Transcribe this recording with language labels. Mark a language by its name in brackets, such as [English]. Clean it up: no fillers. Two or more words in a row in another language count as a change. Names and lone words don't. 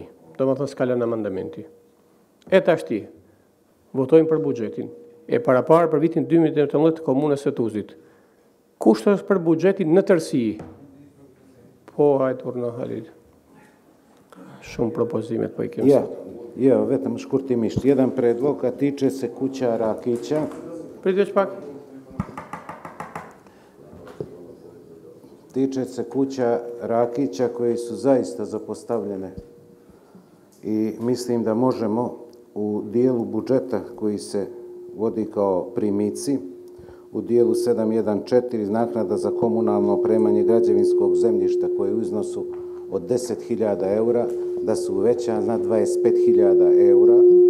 [Albanian] Do më thonë s'kalën amandamenti. E tashti, votojmë për buxhetin. E paraparë për vitin 2018 të komunës së Tuzit. Kush është për buxhetin në tërësi? Po, hajtë urna, Halid. Shumë propozimet po i kemë sot. Jo, vetëm shkurtimisht. [Serbian] Jedan predlog, a tiče se kuća Rakića. Pridjeć pak. Tiče se kuća Rakića koje su zaista zapostavljene. I mislim da možemo u dijelu budžeta koji se vodi kao primici, u dijelu 714 naknada za komunalno opremanje građevinskog zemljišta koje je u iznosu od 10.000 eura, da su uvećana na 25.000 eura.